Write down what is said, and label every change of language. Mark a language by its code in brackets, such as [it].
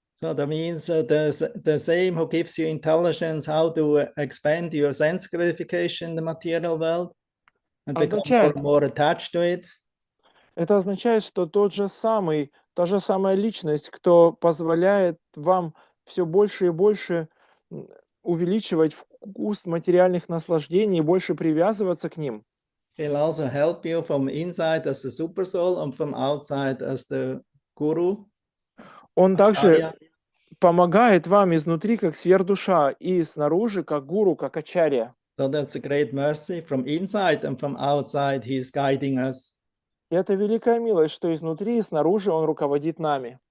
[en] So that means the same who gives you intelligence how to expand your sense gratification in the material world and become more attached to it. [ru] Это означает, что та же самая личность, кто позволяет вам все больше и больше увеличивать вкус материальных наслаждений и больше привязываться к ним. [en] He'll also help you from inside as the super soul and from outside as the guru. [ru] Он также помогает вам изнутри как сверхдуша и снаружи как гуру, как ачарья. [en] So that's a great mercy. From inside and from outside, he is guiding us. [ru] И это великая милость, что изнутри и снаружи он руководит нами.